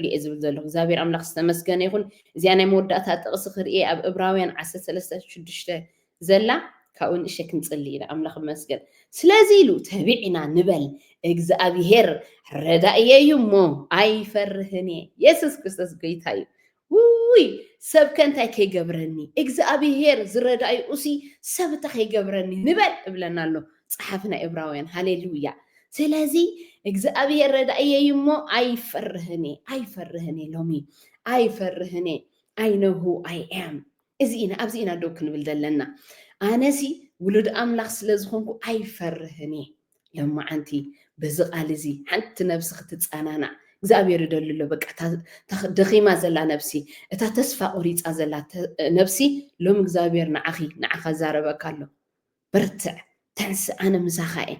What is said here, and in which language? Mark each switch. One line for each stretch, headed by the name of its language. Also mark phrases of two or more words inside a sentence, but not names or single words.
Tigrinya: እየ ዝብል ዘለኹ እግዚአብሔር ኣምላኽ ዝተመስገነ ይኹን እዚኣ ናይ መወዳእታ ጥቕሲ ክርኤ ኣብ ዕብራውያን 13:6 ዘላ ካብኡ ንእሽተይ ክንጽሊ ኢና ኣምላኽ መስገን ስለዚ ኢሉ ተቢዕና ንበል እግዚአብሔር ረዳእየ እዩ እሞ ኣይፈርህን እየ ኢየሱስ ክርስቶስ ጎይታ እዩ ውይ ሰብ ከንታይ ከይገብረኒ እግዚአብሔር ዝረዳእዩ እሲ ሰብ እንታይ ከይገብረኒ ንበል እብለና ኣሎ ጸሓፍ ናይ ዕብራውያን ሃሌሉያ ስለዚ እግዚአብሔር ረዳእየ እዩ እሞ ኣይፈርህን ሎሚ ኣይፈርህን
English: I know who I am
Tigrinya: እዚኢና ኣብዚኢና ደው ክንብል ዘለና ኣነሲ ውሉድ ኣምላኽ ስለ ዝኾንኩ ኣይፈርህን ሎማዓንቲ በዚ ቃል እዚ ሓንቲ ነብሲ ክትጻናና እግዚአብሔር ይደልሎ በቃ ደኺማ ዘላ ነብሲ እታ ተስፋ ቁሪፃ ዘላ ነብሲ ሎም እግዚአብሔር ንዓኻ ዛረበካ ኣሎ በርትዕ ተንስ ኣነ ምሳኻ